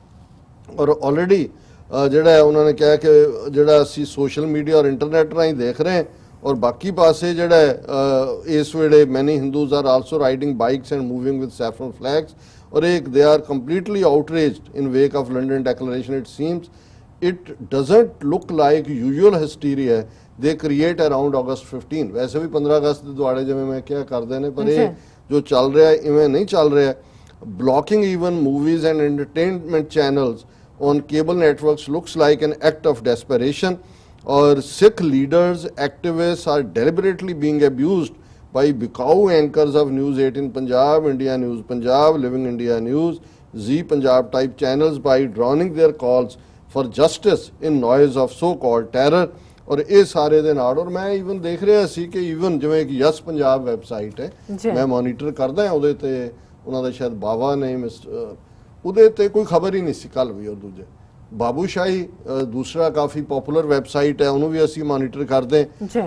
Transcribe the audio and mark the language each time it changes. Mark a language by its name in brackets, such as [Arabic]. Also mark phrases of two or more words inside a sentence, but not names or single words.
[Punjabi] ਔਰ ਆਲਰੇਡੀ ਜਿਹੜਾ ਉਹਨਾਂ ਨੇ ਕਿਹਾ ਕਿ ਜਿਹੜਾ ਅਸੀਂ [English] social media [Punjabi] ਔਰ ਇੰਟਰਨੈਟ ਰਾਹੀਂ ਦੇਖ ਰਹੇ ਹਾਂ, ਔਰ ਬਾਕੀ ਪਾਸੇ ਜਿਹੜਾ ਇਸ ਵੇਲੇ [English] many Hindus are also riding bikes and moving with saffron flags, [Punjabi] ਔਰ [English] they are completely outraged in wake of London Declaration. it seems it doesn't look like usual hysteria they create around August 15। [Punjabi] ਵੈਸੇ ਵੀ 15 ਅਗਸਤ ਦੇ ਦੁਆਲੇ ਜਿਵੇਂ ਮੈਂ ਕਿਹਾ ਕਰਦੇ ਨੇ, ਪਰ ਇਹ ਜੋ ਚੱਲ ਰਿਹਾ ਇਵੇਂ ਨਹੀਂ ਚੱਲ ਰਿਹਾ। [English] blocking even movies and entertainment channels on cable networks looks like an act of desperation, or Sikh leaders, activists are deliberately being abused by bikau anchors of News 18 Punjab, India News Punjab, Living India News, Zee Punjab type channels by drowning their calls for justice in noise of so called terror। [Punjabi] ਔਰ ਇਹ ਸਾਰੇ ਦੇ ਨਾਲ, ਔਰ ਮੈਂ ਈਵਨ ਦੇਖ ਰਿਹਾ ਸੀ ਕਿ ਈਵਨ ਜਿਵੇਂ ਇੱਕ ਯਸ ਪੰਜਾਬ ਵੈਬਸਾਈਟ ਹੈ, ਮੈਂ ਮੋਨੀਟਰ ਕਰਦਾ ਹਾਂ, ਉਹਦੇ ਤੇ ਉਹਨਾਂ ਦਾ ਸ਼ਾਇਦ ਬਾਵਾ ਨੇ ਉਹਦੇ ਤੇ ਕੋਈ ਖਬਰ ਹੀ ਨਹੀਂ ਸੀ ਕੱਲ ਵੀ। ਔਰ ਦੂਜੇ ਬਾਬੂਸ਼ਾਹੀ ਦੂਸਰਾ ਕਾਫੀ ਪਪੂਲਰ ਵੈਬਸਾਈਟ ਹੈ, ਉਹਨੂੰ ਵੀ ਅਸੀਂ ਮੋਨੀਟਰ ਕਰਦੇ ਹਾਂ।